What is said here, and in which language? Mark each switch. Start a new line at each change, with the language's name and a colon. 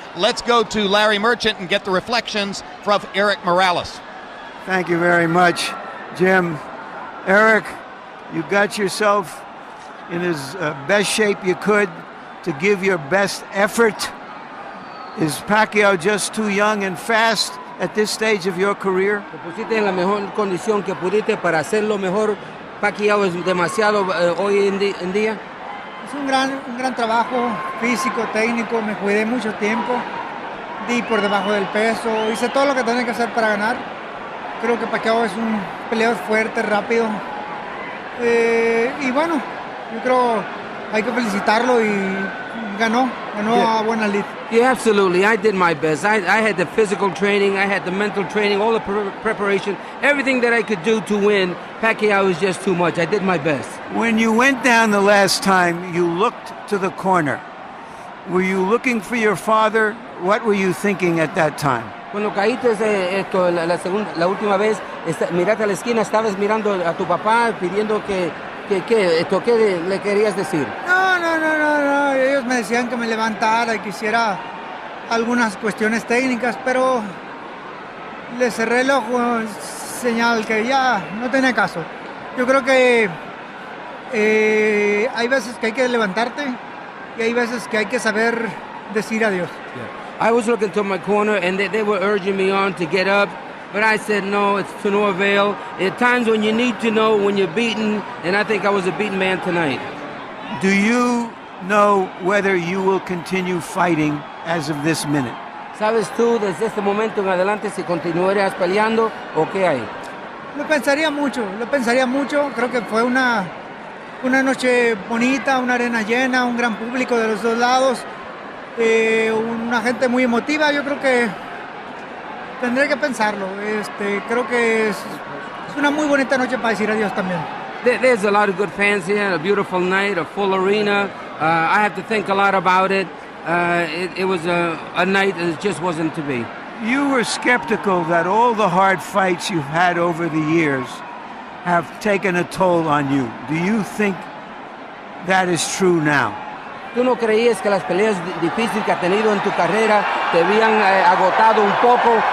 English: Let's go to Larry Merchant and get the reflections from Eric Morales. Thank you very much, Jim. Eric, you got yourself in as best shape you could to give your best effort. Is Pacquiao just too young and fast at this stage of your career?
Spanish: Te pusiste en la mejor condición que pudiste para hacerlo mejor. Pacquiao es demasiado hoy en día. Es un gran trabajo físico, técnico. Me cuidé mucho tiempo, di por debajo del peso, hice todo lo que tenía que hacer para ganar. Creo que Pacquiao es un peleador fuerte, rápido, y bueno, yo creo hay que felicitarlo y ganó a buena lid.
English: Yeah, absolutely. I did my best. I had the physical training, I had the mental training, all the preparation, everything that I could do to win. Pacquiao was just too much. I did my best. When you went down the last time, you looked to the corner. Were you looking for your father? What were you thinking at that time?
Spanish: Cuando caíste la última vez, miraste a la esquina, estabas mirando a tu papá pidiendo ¿qué le querías decir? No. Ellos me decían que me levantara y que hiciera algunas cuestiones técnicas, pero le cerré el ojo, señal que ya no tenía caso. Yo creo que hay veces que hay que levantarte y hay veces que hay que saber decir adiós.
English: I was looking to my corner, and they were urging me on to get up, but I said no, it's to no avail. At times when you need to know when you're beaten, and I think I was a beaten man tonight. Do you know whether you will continue fighting as of this minute?
Spanish: ¿Sabes tú desde este momento en adelante si continuarías peleando o qué hay? Lo pensaría mucho. Creo que fue una noche bonita, una arena llena, un gran público de los dos lados, una gente muy emotiva. Yo creo que tendré que pensarlo. Creo que es una muy bonita noche para decir adiós también.
English: There's a lot of good fans here, a beautiful night, a full arena. I have to think a lot about it. It was a night that just wasn't to be. You were skeptical that all the hard fights you've had over the years have taken a toll on you. Do you think that is true now?
Spanish: ¿Tú no creías que las peleas difíciles que has tenido en tu carrera te habían agotado un poco?